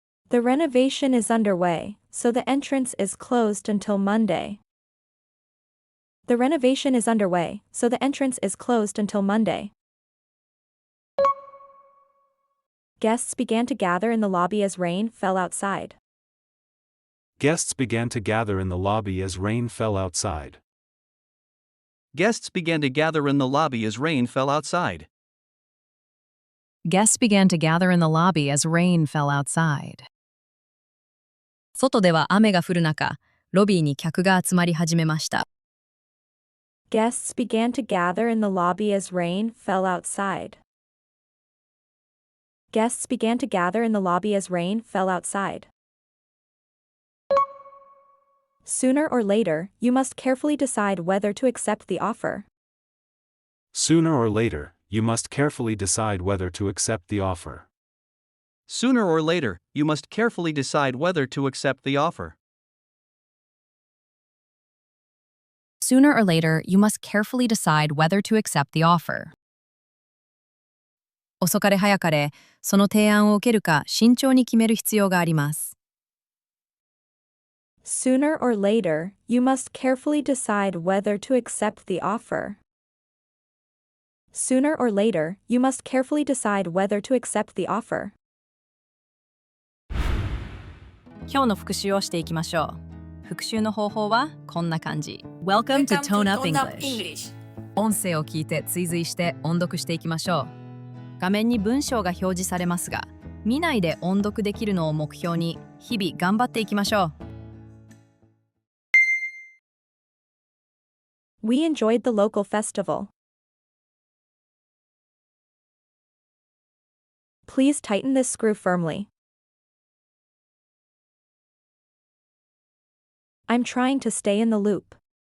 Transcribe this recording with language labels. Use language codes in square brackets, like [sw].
[en] The renovation is underway, so the entrance is closed until Monday. The renovation is underway, so the entrance is closed until Monday. Guests began to gather in the lobby as rain fell outside. Guests began to gather in the lobby as rain fell outside. Guests began to gather in the lobby as rain fell outside. Guests began to gather in the lobby as rain fell outside. [ja] 外では雨が降る中、ロビーに客が集まり始めました。 [en] Guests began to gather in the lobby as rain fell outside. Guests began to gather in the lobby as rain fell outside. Sooner or later, you must carefully decide whether to accept the offer. Sooner or later, you must carefully decide whether to accept the offer. Sooner or later, you must carefully decide whether to accept the offer. Sooner or later, you must carefully decide whether to accept the offer. [ja] 遅かれ早かれ、その提案を受けるか慎重に決める必要があります。 [en] Sooner or later, you must carefully decide whether to accept the offer. Sooner or later, you must carefully decide whether to accept the offer. [ja] 今日の復習をしていきましょう。復習の方法はこんな感じ。 [en] Welcome to Tone Up English。 [ja] 音声を聞いて追随して音読していきましょう。画面に文章が表示されますが、見ないで音読できるのを目標に日々頑張っていきましょう。 [en] We enjoyed the local festival. Please tighten this screw firmly. I'm trying to stay in the loop.